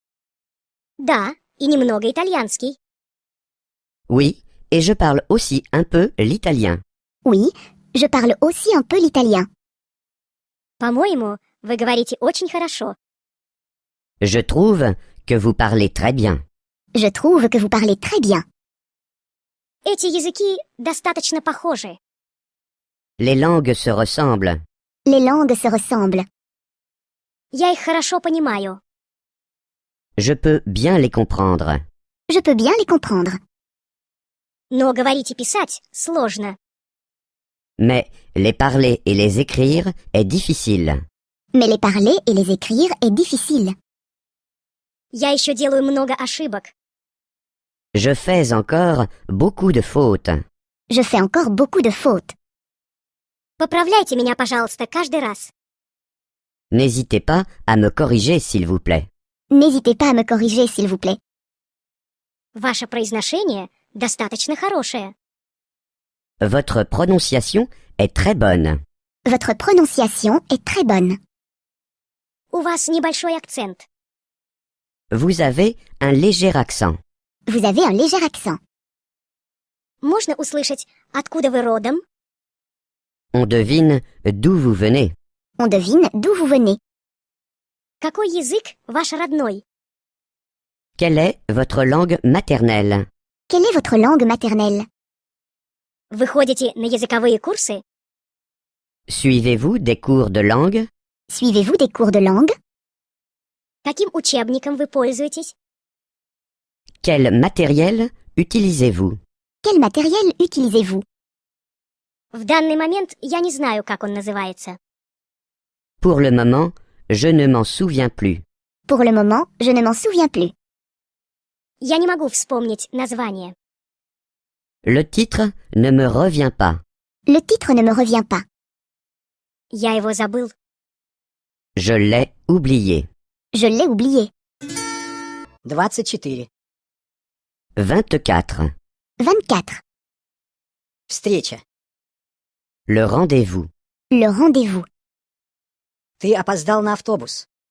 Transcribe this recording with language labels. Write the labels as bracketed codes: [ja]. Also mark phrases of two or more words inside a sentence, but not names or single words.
[ru] Да, и немного итальянский. [fr] Oui, et je parle aussi un peu l'italien. Oui, je parle aussi un peu l'italien. [ru] По-моему, вы говорите очень хорошо. [fr] Je trouve que vous parlez très bien. Je trouve que vous parlez très bien. [ru] Эти языки достаточно похожи. [fr] Les langues se ressemblent. Les langues se ressemblent. [ru] Я их хорошо понимаю. [fr] Je peux bien les comprendre. Je peux bien les comprendre. [ru] Но говорить и писать сложно. [fr] Mais les parler et les écrire est difficile. Mais les parler et les écrire est difficile. [ru] Я еще делаю много ошибок. [fr] Je fais encore beaucoup de fautes. Je fais encore beaucoup de fautes. [ru] Поправляйте меня, пожалуйста, каждый раз. [fr] N'hésitez pas à me corriger, s'il vous plaît. N'hésitez pas à me corriger, s'il vous plaît. [ru] Ваше произношение достаточно хорошее. [fr] Votre prononciation est très bonne. Votre prononciation est très bonne. [ru] У вас небольшой акцент. [fr] Vous avez un léger accent. Vous avez un léger accent. [ru] Можно услышать, откуда вы родом? [fr] On devine d'où vous venez. On devine d'où vous venez. [ru] Какой язык ваш родной? [fr] Quelle est votre langue maternelle? Quelle est votre langue maternelle? [ru] Вы ходите на языковые курсы? [fr] Suivez-vous des cours de langue? Suivez-vous des cours de langue? [ru] Каким учебником вы пользуетесь? [fr] Quel matériel utilisez-vous? Quel matériel utilisez-vous? [ru] В данный момент я не знаю, как он называется. [fr] Pour le moment, je ne m'en souviens plus. Pour le moment, je ne m'en souviens plus. [ru] Я не могу вспомнить название. [fr] Le titre ne me revient pas. Le titre ne me revient pas. [ru] Я его забыл. [fr] Je l'ai oublié. Je l'ai oublié. 24. 24. 24. [ru] Встреча. [fr] Le rendez-vous. Le rendez-vous. [ru] Ты опоздал на автобус.